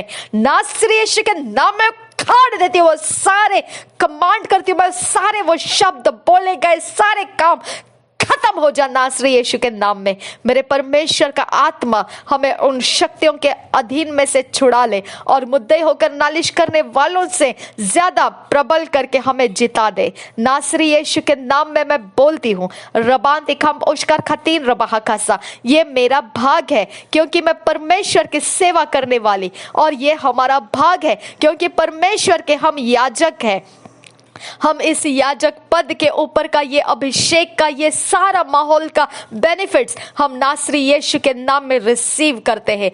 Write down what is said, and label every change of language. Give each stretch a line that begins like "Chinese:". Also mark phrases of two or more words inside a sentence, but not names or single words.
Hindi: नासरी यीशु के नाम में खाड़ देती हूँ वो सारे, कमांड करती हूँ मैं सारे वो शब्द बोले गए सारे काम खत्म हो जा नासरी यीशु के नाम में। मेरे परमेश्वर का आत्मा हमें उन शक्तियों के अधीन में से छुड़ा ले और मुद्दे होकर नालिश करने वालों से ज्यादा प्रबल करके हमें जिता दे। नासरी यीशु के नाम में मैं बोलती हूँ रबान तिखम उशकर खतीन रबाहा खासा, ये मेरा भाग है क्योंकि मैं परमेश्वर की सेवा करने वाली, और ये हमारा भाग है क्योंकि परमेश्वर के हम याजक हैं। हम इस याजक पद के ऊपर का ये अभिषेक का ये सारा माहौल का बेनिफिट्स हम नासरी यीशु के नाम में रिसीव करते हैं।